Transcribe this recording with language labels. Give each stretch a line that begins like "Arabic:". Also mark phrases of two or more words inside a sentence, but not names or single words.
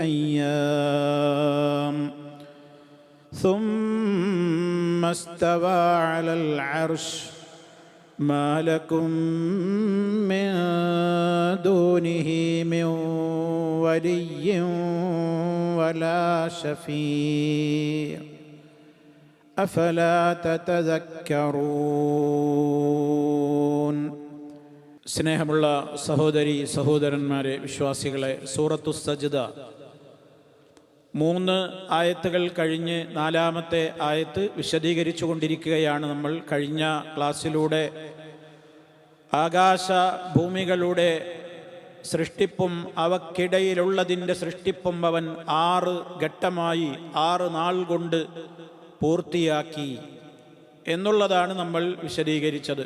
Arabic: أيام ثم استوى على العرش ما لكم من دونه من ولي ولا شفيع أفلا تتذكرون.
Malayalam: സ്നേഹമുള്ള സഹോദരി സഹോദരന്മാരെ, വിശ്വാസികളെ, സൂറത്തു സജ്ദ 3 ആയത്തുകൾ കഴിഞ്ഞ് 4-ാമത്തെ ആയത്ത് വിശദീകരിച്ചു കൊണ്ടിരിക്കുകയാണ്. നമ്മൾ കഴിഞ്ഞ ക്ലാസ്സിലൂടെ ആകാശ ഭൂമികളുടെ സൃഷ്ടിപ്പും അവക്കിടയിലുള്ളതിൻ്റെ സൃഷ്ടിപ്പും അവൻ 6 ഘട്ടമായി 6 നാൾ കൊണ്ട് പൂർത്തിയാക്കി എന്നുള്ളതാണ് നമ്മൾ വിശദീകരിച്ചത്.